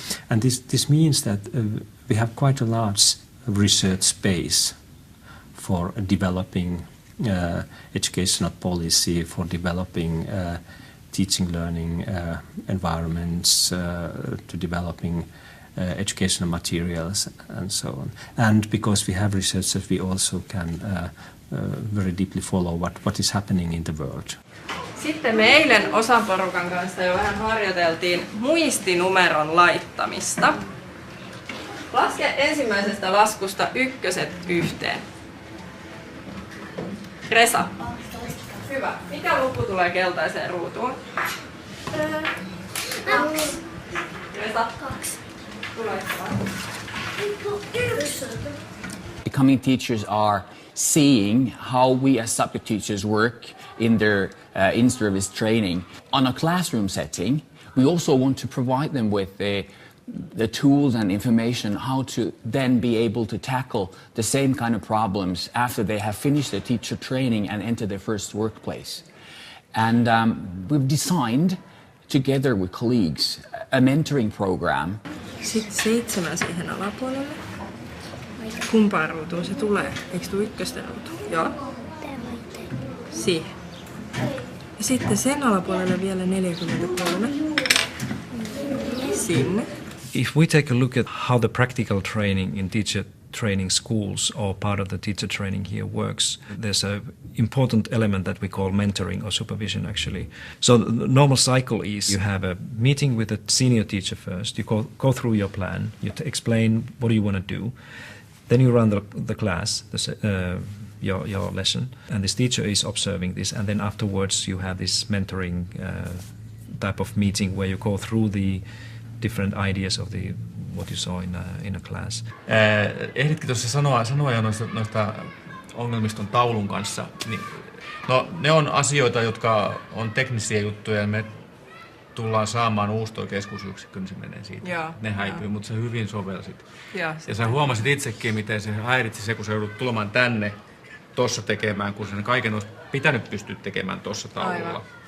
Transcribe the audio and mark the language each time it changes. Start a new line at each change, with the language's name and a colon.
English: And this means that we have quite a large research space for developing educational policy, for developing teaching learning environments, to developing educational materials and so on. And because we have researchers, we also can very deeply follow what is happening in the world.
Finnish: Sitten me eilen osan porukan kanssa jo vähän harjoiteltiin muistinumeron laittamista. Laske ensimmäisestä laskusta ykköset yhteen. Resa. Hyvä. Mikä luku tulee keltaiseen ruutuun? 2. Resa. 2.
English: Becoming teachers are seeing how we as subject teachers work in their in-service training. On a classroom setting, we also want to provide them with the tools and information how to then be able to tackle the same kind of problems after they have finished their teacher training and enter their first workplace. And we've designed, together with colleagues, a mentoring program.
Finnish: Sitten 7 siihen alapuolelle. Kumpaan ruutuun se tulee? Eikö tule ykkösten ruutuun? Joo. Siihen. Ja sitten sen alapuolelle vielä 43. Sinne.
English: If we take a look at how the practical training in teacher training schools or part of the teacher training here works, there's an important element that we call mentoring or supervision actually. So the normal cycle is you have a meeting with a senior teacher first, you go through your plan, you explain what do you want to do, then you run the class, your lesson, and this teacher is observing this, and then afterwards you have this mentoring type of meeting where you go through the different ideas of what you saw in a class.
Finnish: Ehditkö tuossa sanoa jo noista ongelmista on taulun kanssa? Niin, no, ne on asioita, jotka on teknisiä juttuja ja me tullaan saamaan uusi toi keskusyksikkö, niin se menee siitä. Joo, ne häipyy, mutta sä hyvin sovelsit. Joo, ja sä huomasit itsekin, miten se häiritsi se, kun sä joudut tulemaan tänne tossa tekemään, kun sen kaiken olisi pitänyt pystyä tekemään tossa taululla.